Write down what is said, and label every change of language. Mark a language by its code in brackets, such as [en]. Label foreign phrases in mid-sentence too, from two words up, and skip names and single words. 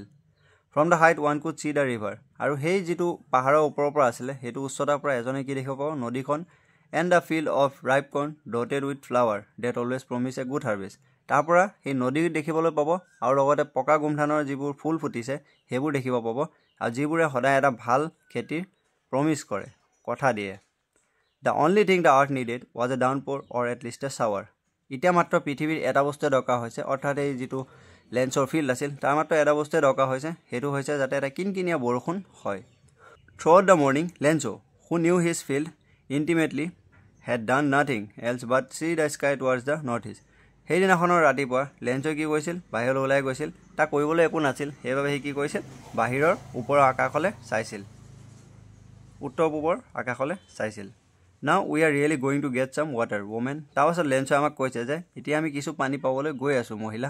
[en] from the height one could see the river, [as] আৰু সেই যিটো পাহাৰৰ ওপৰৰ পৰা আছিলে সেইটো উচ্চতাৰ পৰা এজনে কি দেখিব পাব, নদীখন। [en] and the field of ripe corn dotted with flower that always promise a good harvest. [as] তাৰ পৰা সেই নদী দেখিবলৈ পাব আৰু লগতে পকা গোমধানৰ যিবোৰ ফুল ফুটিছে সেইবোৰ দেখিব পাব, আৰু যিবোৰে সদায় এটা ভাল খেতিৰ প্ৰমিছ কৰে, কথা দিয়ে। [en] the only thing the earth needed was a downpour or at least a shower. [as] এতিয়া মাত্ৰ পৃথিৱীৰ এটা বস্তুৱে দৰকাৰ হৈছে, অৰ্থাৎ এই যিটো লেঞ্চৰ ফিল্ড আছিল তাৰ মাত্ৰ এটা বস্তুৱে দৰকাৰ হৈছে, সেইটো হৈছে যাতে এটা কিনকিনীয়া বৰষুণ হয়। [en] throughout the morning Lencho, who knew his field intimately, had done nothing else but see the sky towards the north east. [as] সেইদিনাখনৰ ৰাতিপুৱা লেঞ্চই কি কৰিছিল, বাহিৰলৈ ওলাই গৈছিল। তাক কৰিবলৈ একো নাছিল, সেইবাবে সি কি কৰিছিল, বাহিৰৰ ওপৰৰ আকাশলৈ চাইছিল, উত্তৰ পূবৰ আকাশলৈ চাইছিল। [en] now we are really going to get some water women. [as] তাৰপাছত লেঞ্চই আমাক কৈছে যে এতিয়া আমি কিছু পানী পাবলৈ গৈ আছোঁ মহিলা।